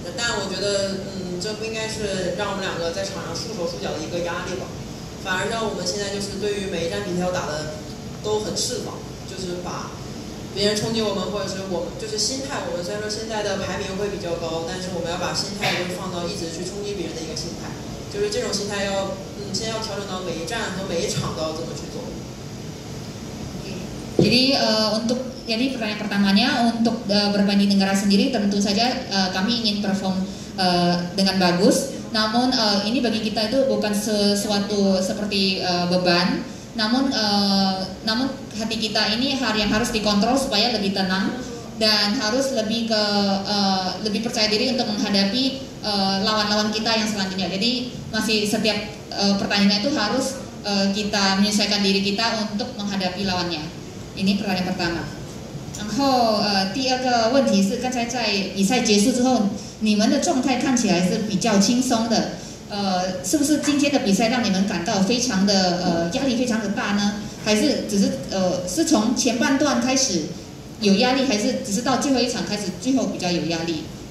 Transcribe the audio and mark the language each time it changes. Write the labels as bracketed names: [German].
[Chinese] 但我觉得这不应该是让我们2个在场上束手束脚的一个压力吧，反而让我们现在就是对于每一站比赛要打的都很释放，就是把别人冲击我们，或者是我们就是心态，我们虽然说现在的排名会比较高，但是我们要把心态就是放到一直去冲击别人的一个心态，就是这种心态要现在要调整到每一站和每一场都要这么去做。 [Indonesian] Jadi pertanyaan pertamanya untuk bermain di negara sendiri tentu saja kami ingin perform dengan bagus. Namun ini bagi kita itu bukan sesuatu seperti beban. Namun hati kita ini yang harus dikontrol supaya lebih tenang dan harus lebih percaya diri untuk menghadapi lawan-lawan kita yang selanjutnya. Jadi masih setiap pertandingan itu harus kita menyesuaikan diri kita untuk menghadapi lawannya. Ini pertanyaan pertama. [Chinese] 然后第二个问题是，刚才在比赛结束之后，你们的状态看起来是比较轻松的，是不是今天的比赛让你们感到非常的压力非常的大呢？还是只是是从前半段开始有压力，还是只是到最后一场开始最后比较有压力？